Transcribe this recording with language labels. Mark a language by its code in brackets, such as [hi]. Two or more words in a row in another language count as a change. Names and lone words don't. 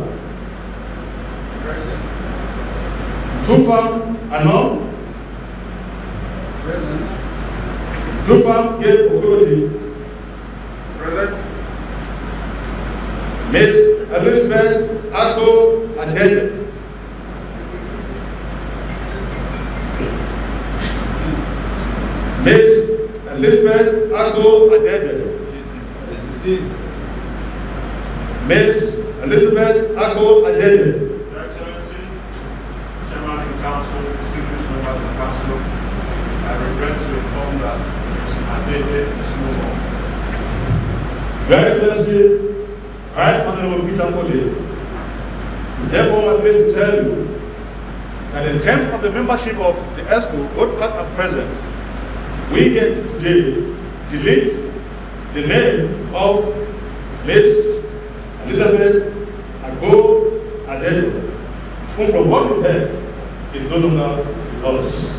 [en] Present. Tufa Anon. Present. Tufa Gabe Okrodi. Present. Miss Elizabeth Agbo Adede. Miss Elizabeth Agbo Adede. Miss Elizabeth Agbo Adede. Your Excellency, Chairman of the Council, distinguished members of the Council, I regret to inform that Ms. Adede is no more. Your Excellency, Right Honorable Peter Ode, therefore my place to tell you that in terms of the membership of the ESCO, both past and present, we get today delete the name of Miss Elizabeth Agbo Adede, whom from what we heard is no longer with us.